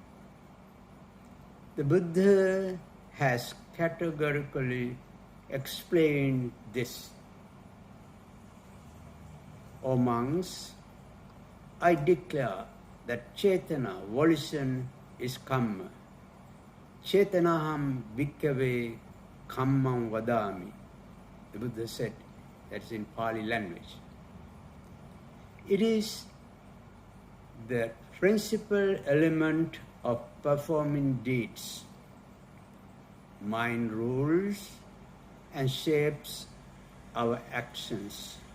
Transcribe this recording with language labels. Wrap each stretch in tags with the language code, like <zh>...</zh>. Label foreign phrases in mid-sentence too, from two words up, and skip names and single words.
<en>The Buddha has categorically explained this. O monks, I declare that Chetana, volition, is Kamma.</en> <pi>Chetanaham bhikkhave kammam vadami.</pi> <en>The Buddha said, that's in Pali language. It is the principal element of performing deeds. Mind rules and shapes our actions.</en>